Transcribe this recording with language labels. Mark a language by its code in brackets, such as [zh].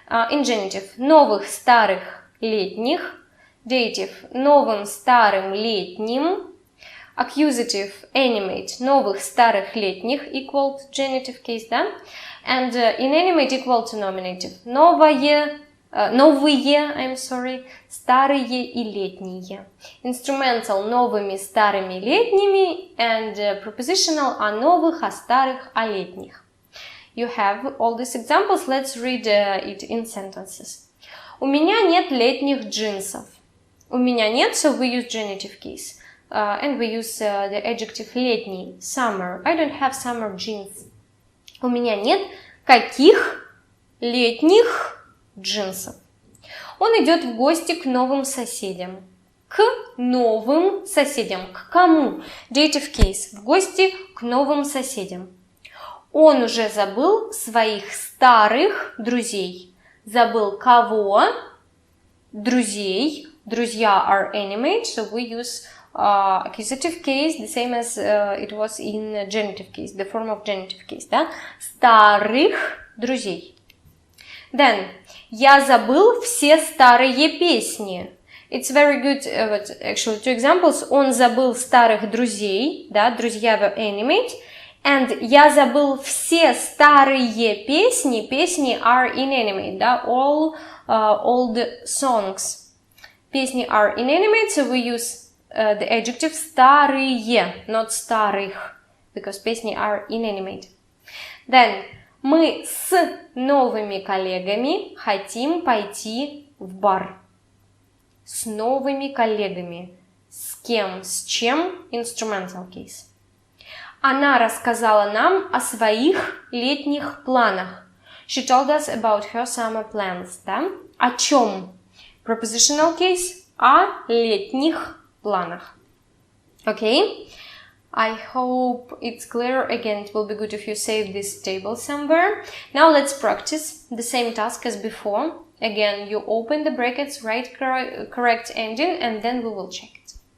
[ru] In genitive, новых, старых, летних. Dative, новым, старым, летним. [en] Accusative, animate, [ru] новых, старых, летних, [en] equal to genitive case, да? And inanimate equal to nominative. [ru] Новое, новые, [en] I'm sorry, [ru] старые и летние. Instrumental новыми, старыми, летними, [en] and prepositional [ru] о новых, о старых, о летних. [en] You have all these examples. Let's read it in sentences. [ru] У меня нет летних джинсов. У меня нет, [en] so we use genitive case. And we use the adjective летний, summer. I don't have summer jeans. [ru] У меня нет каких летних джинсов. Он идет в гости к новым соседям. К новым соседям. К кому? Dative case. В гости к новым соседям. Он уже забыл своих старых друзей. Забыл кого? Друзей. [en] Друзья are animate, so we use accusative case, the same as it was in genitive case, the form of genitive case, да? [ru] Старых друзей. Then, я забыл все старые песни. [en] It's very good, actually, two examples. [ru] Он забыл старых друзей, да, друзья [en] were animate. [ru] And я забыл все старые песни, песни [en] are inanimate, [ru] да, [en] all old songs. Песни are inanimate, so we use the adjective [ru] старые, not старых, [en] because песни are inanimate. [ru] Then, мы с новыми коллегами хотим пойти в бар. С новыми коллегами. С кем, с чем? [en] Instrumental case. [ru] Она рассказала нам о своих летних планах. [en] She told us about her summer plans, да? [ru] О чем? [en] Prepositional case. [ru] О летних планах. Okay? [en] I hope it's clear. Again, it will be good if you save this table somewhere. Now let's practice the same task as before. Again, you open the brackets, write correct ending, and then we will check it.